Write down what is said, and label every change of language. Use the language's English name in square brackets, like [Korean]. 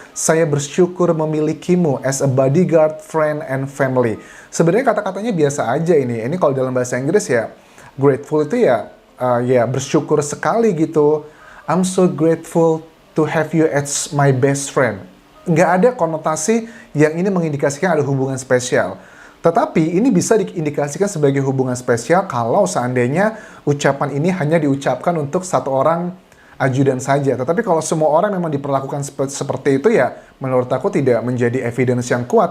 [Indonesian] Saya bersyukur memilikimu [English] as a bodyguard, friend, and family. [Indonesian] Sebenarnya kata-katanya biasa aja ini. Ini kalau dalam bahasa Inggris ya, grateful itu ya, ya bersyukur sekali gitu. [English] I'm so grateful to have you as my best friend. [Indonesian] Nggak ada konotasi yang ini mengindikasikan ada hubungan spesial. Tetapi ini bisa diindikasikan sebagai hubungan spesial kalau seandainya ucapan ini hanya diucapkan untuk satu orang ajudan saja. Tetapi kalau semua orang memang diperlakukan seperti itu ya, menurut aku tidak menjadi evidence yang kuat.